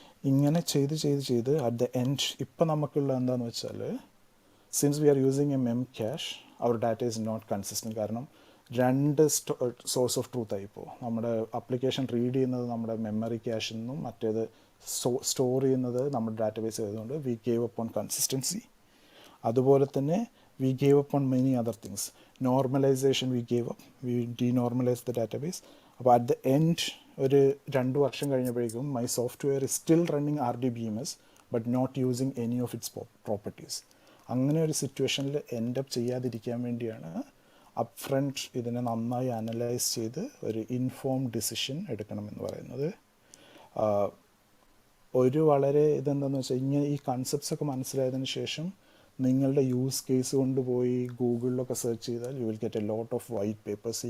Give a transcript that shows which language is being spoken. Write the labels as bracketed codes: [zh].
[ml] ഇങ്ങനെ ചെയ്ത് [en] at the end [ml] ഇപ്പം നമുക്കുള്ള എന്താണെന്ന് വെച്ചാൽ [en] Since we are using a mem cache our data is not consistent. [ml] കാരണം 2 സോഴ്സ് ഓഫ് ട്രൂത്ത് ആയിപ്പോൾ നമ്മുടെ ആപ്ലിക്കേഷൻ റീഡ് ചെയ്യുന്നത് നമ്മുടെ മെമ്മറി ക്യാഷിൽ നിന്നും മറ്റേത് സ്റ്റോർ ചെയ്യുന്നത് നമ്മുടെ ഡാറ്റാബേസ് ആയതുകൊണ്ട് [en] We gave up on consistency. [ml] അതുപോലെ തന്നെ [en] we gave up on many other things. Normalization we gave up, we denormalized the database. അപ്പോൾ at the end [ml] ഒരു 2 വർഷം കഴിഞ്ഞപ്പോഴേക്കും [en] my software is still running RDBMS but not using any of its properties. [ml] അങ്ങനെ ഒരു സിറ്റുവേഷനിൽ end up ചെയ്യാതിരിക്കാൻ വേണ്ടിയാണ് up front ഇതിനെ നന്നായി അനലൈസ് ചെയ്ത് ഒരു ഇൻഫോംഡ് ഡിസിഷൻ എടുക്കണമെന്ന് പറയുന്നത്. ഒരു വളരെ ഇതെന്താണെന്ന് വെച്ചാൽ ഇങ്ങനെ ഈ കൺസെപ്റ്റ്സ് ഒക്കെ മനസ്സിലായതിനു ശേഷം നിങ്ങളുടെ യൂസ് കേസ് കൊണ്ടുപോയി ഗൂഗിളിലൊക്കെ സെർച്ച് ചെയ്താൽ [en] You will get a lot of white papers.